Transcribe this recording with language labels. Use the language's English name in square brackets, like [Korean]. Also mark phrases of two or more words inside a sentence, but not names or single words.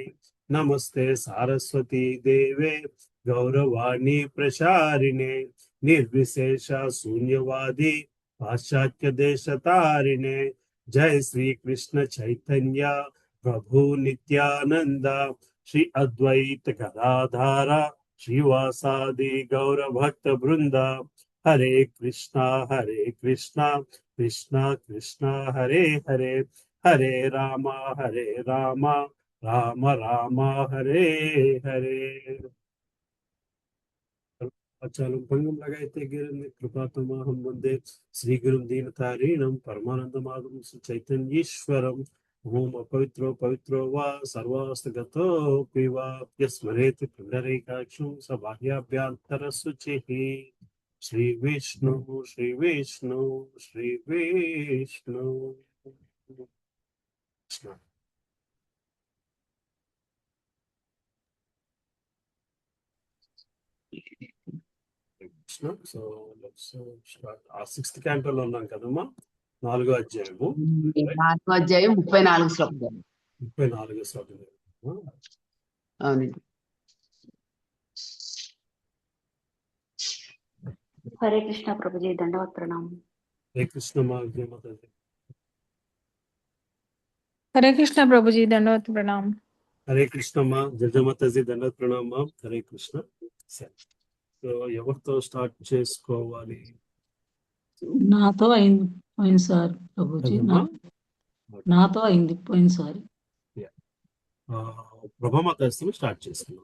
[Sanskrit] नमस्ते सारस्वती देवे गौरवाणी प्रचारिणे निर्विशेष शून्यवादी पाश्चात्य देश तारिणे। जय श्री कृष्ण चैतन्य प्रभु नित्यानंद श्री अद्वैत गदाधार श्रीवासादि गौर भक्त वृंद। हरे कृष्णा कृष्णा कृष्णा हरे हरे, हरे राम राम राम हरे हरे। अचालं पंगुं लगायते गिरन् कृपातमहं वन्दे श्रीगुरुं दीनतारिणं परमानन्दमाधवं चैतन्येश्वरम्। ओम अपवित्रो पवित्रो वा सर्वास्तगतोऽपि वा यस्मरेति पुण्डरीकाक्षं स बाह्याभ्यन्तरशुचिः। श्रीविष्णु श्रीविष्णु श्रीविष्णु। [English] So let's start. [Telugu] ఆ [English] sixth canto-lo [Telugu] ఉన్నాం కదమ్మా, 4వ అధ్యాయము. 4వ అధ్యాయం 34 శ్లోకం. 34 శ్లోకం. అవునండి. హరే కృష్ణ ప్రభుజీ, దండవత్ ప్రణామం. హరే కృష్ణ మా విజయమాతాజీ. [Hindi] हरे कृष्णा प्रभु जी, दंडवत प्रणाम। [Telugu] హరే కృష్ణ మా జజమాతాజీ, దండవత్ ప్రణామ. హరే కృష్ణ. సరే, సో ఎవరితో స్టార్ట్ చేసుకోవాలి? నాతో అయింది పోయినసారి ప్రభుజీ, అదమ్మా? నాతో అయింది పోయినసారి. ప్రభామాతాజీతో స్టార్ట్ చేసుకున్నాం.